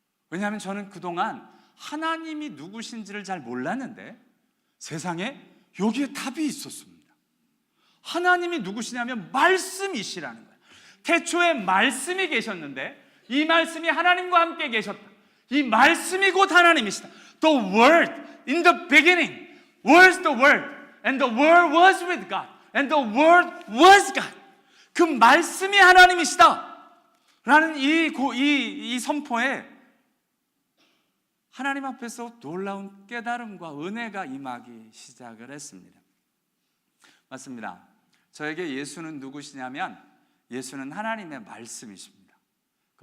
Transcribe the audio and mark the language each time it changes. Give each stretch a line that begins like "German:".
Korean: 왜냐하면 저는 그동안 하나님이 누구신지를 잘 몰랐는데 세상에 여기에 답이 있었습니다. 하나님이 누구시냐면 말씀이시라는 거예요. 태초에 말씀이 계셨는데 이 말씀이 하나님과 함께 계셨다. 이 말씀이 곧 하나님이시다.
English: The Word in the beginning was the Word, and the Word was with God, and the Word was God.
Korean: 그 말씀이 하나님이시다 라는 이 선포에 하나님 앞에서 놀라운 깨달음과 은혜가 임하기 시작을 했습니다. 맞습니다. 저에게 예수는 누구시냐면 예수는 하나님의 말씀이십니다. 그